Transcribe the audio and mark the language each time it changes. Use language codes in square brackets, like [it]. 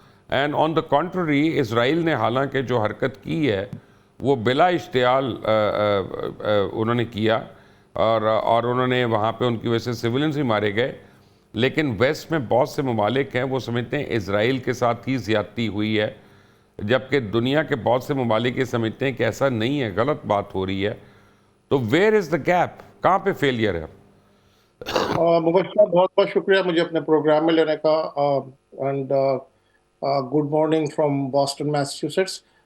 [en] and on the contrary, [ur] اسرائیل نے حالانکہ جو حرکت کی ہے وہ بلا اشتعال انہوں نے کیا، اور انہوں نے وہاں پہ ان کی وجہ سے سیولینز بھی مارے گئے، لیکن ویسٹ میں بہت سے ممالک ہیں وہ سمجھتے ہیں اسرائیل کے ساتھ ہی زیادتی ہوئی ہے، جبکہ دنیا کے بہت سے ممالک یہ سمجھتے ہیں کہ ایسا نہیں ہے، غلط بات ہو رہی ہے. [en] تو where is the gap? [ur] کہاں پہ فیلئر ہے؟ مبشرہ، بہت بہت شکریہ مجھے اپنے پروگرام میں لینے کا، [en] And good morning from Boston Massachusetts.